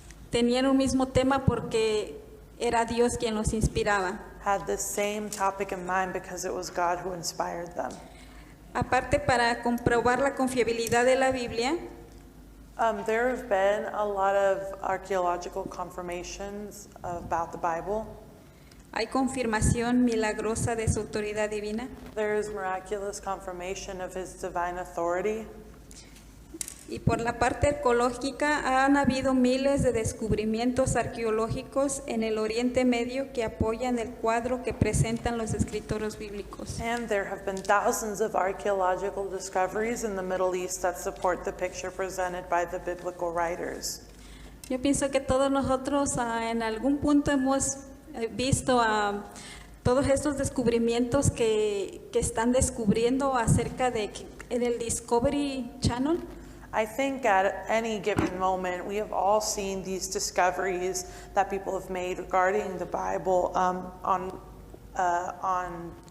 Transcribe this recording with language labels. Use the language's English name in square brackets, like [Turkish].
[Spanish] tenían un mismo tema porque era Dios quien los inspiraba. [English] had the same topic in mind because it was God who inspired them. [Spanish] Aparte, para comprobar la confiabilidad de la Biblia, [English] There have been a lot of archaeological confirmations about the Bible. [Spanish] hay confirmación milagrosa de su autoridad divina. [English] There is miraculous confirmation of his divine authority. [Spanish] Y por la parte arqueológica, han habido miles de descubrimientos arqueológicos en el Oriente Medio que apoyan el cuadro que presentan los escritores bíblicos. [English] And there have been thousands of archaeological discoveries in the Middle East that support the picture presented by the biblical writers. [Spanish] Yo pienso que todos nosotros en algún punto hemos visto todos estos descubrimientos que están descubriendo acerca de en el Discovery Channel. [English] I think at any given moment, we have all seen these discoveries that people have made regarding the Bible on